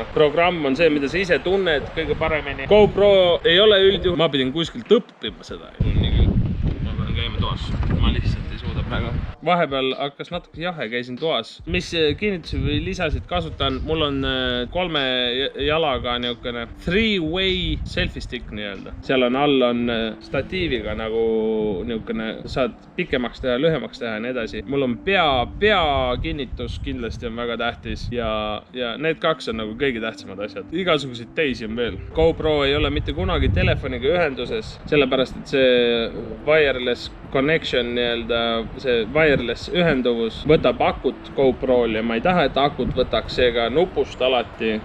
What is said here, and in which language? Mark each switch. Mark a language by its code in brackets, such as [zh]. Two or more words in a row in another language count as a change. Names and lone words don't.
[et] Programm on see, mida sa ise tunned kõige paremini. GoPro ei ole ma pidin kuskilt õppima seda. Ma pean käima toas. Ma lihtsalt ei suuda praegu. Vahepeal hakkas natuke jahe, käisin toas. Mis kinnitusi või lisasid kasutan? Mul on 3 jalaga niukene [en] 3-way selfie stick [et] nii-öelda. Seal on all on statiiviga nagu niukene, saad pikemaks teha, lühemaks teha ja nii edasi. Mul on pea kinnitus kindlasti on väga tähtis ja need 2 on nagu kõige tähtsamad asjad. Igasuguseid teisi on veel. GoPro ei ole mitte kunagi telefoniga ühenduses, sellepärast et see [en] wireless connection [et] nii-öelda, see wireless ühenduvus võtab akut GoPro'l ja ma ei taha, et akut võtaks seega nupust alati.